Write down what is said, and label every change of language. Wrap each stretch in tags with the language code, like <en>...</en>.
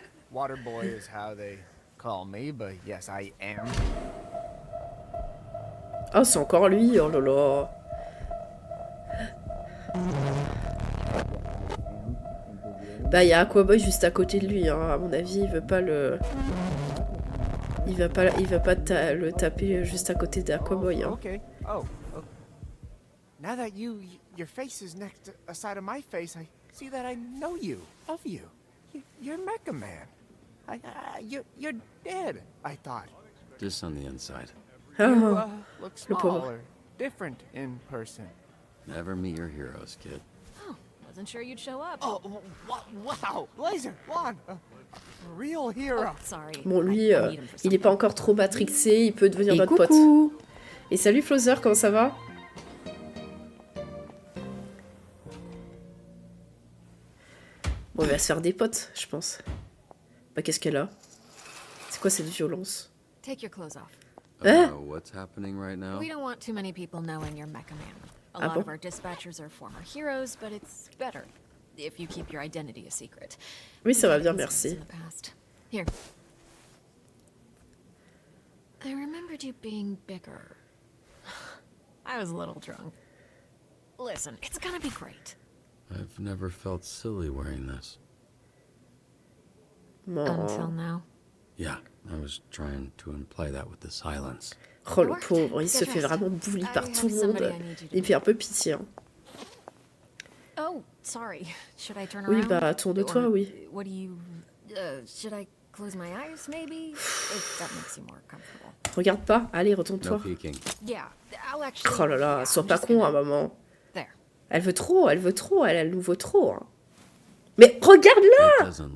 <en>Water boy is how they call me, but yes, I am.</en> <fr>Oh, c'est encore lui, oh là là. Bah, il y a Aquaboy juste à côté de lui, hein. À mon avis, il veut pas le... Il va pas le taper juste à côté d'Aquaboy, hein.</fr> <en>Okay. Oh. Now that your face is next aside of my face, I see that I know you, of you. You're Mecha Man. You're dead, I thought. Just on the inside. You look smaller, different in person. Never meet your heroes, kid. Oh, wasn't sure you'd show up. Oh, wow, Blazer, Juan, a real hero. Oh, sorry.</en> <fr>Bon, lui, il est pas encore trop matrixé, il peut devenir notre pote. Et salut Flowser, comment ça va? Bon, il va se faire des potes, je pense. Bah, qu'est-ce qu'elle a? C'est quoi cette violence?</fr> <en>Take your clothes off. What's happening right now? We don't want too many people knowing you're Mecha Man. A lot of our dispatchers are former heroes, but it's better if you keep your identity a secret.</en> <fr>Oui, ça va bien, merci.</fr> <en>Here. I remembered you being bigger. I was a little drunk. Listen, it's gonna be great. I've never felt silly wearing this. Until now. Yeah, I was trying to imply that with the silence.</en> <fr>Oh le pauvre, il se fait vraiment bully par tout le monde. Il fait un peu pitié. Hein.</fr> <en>Oh, sorry. Should I turn</en> <fr>oui,</fr> <en>around?</en> <fr>bah tourne-toi, oui.</fr> <en>What do you should I close my eyes maybe? If that makes you more comfortable.</en> <fr>Regarde pas, allez, retourne-toi.</fr> <en>Yeah, I'll actually.</en> <fr>Oh là là, sois pas con, hein, maman.</fr> <en>There.</en> <fr>Elle veut trop, elle nous vaut trop. Hein. Mais regarde-la!</fr>